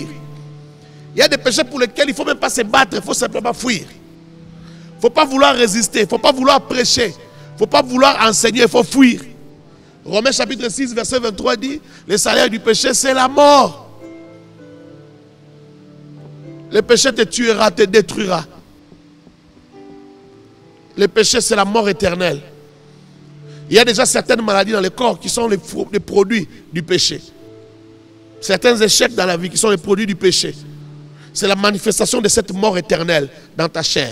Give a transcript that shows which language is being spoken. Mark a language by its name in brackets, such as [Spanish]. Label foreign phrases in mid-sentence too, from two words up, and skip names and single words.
[French] Il y a des péchés pour lesquels il ne faut même pas se battre, il faut simplement fuir. Il ne faut pas vouloir résister, il ne faut pas vouloir prêcher, il ne faut pas vouloir enseigner, il faut fuir. Romains chapitre 6, verset 23 dit, le salaire du péché, c'est la mort. Le péché te tuera, te détruira. Le péché, c'est la mort éternelle. Il y a déjà certaines maladies dans le corps qui sont les produits du péché. Certains échecs dans la vie qui sont les produits du péché. C'est la manifestation de cette mort éternelle dans ta chair.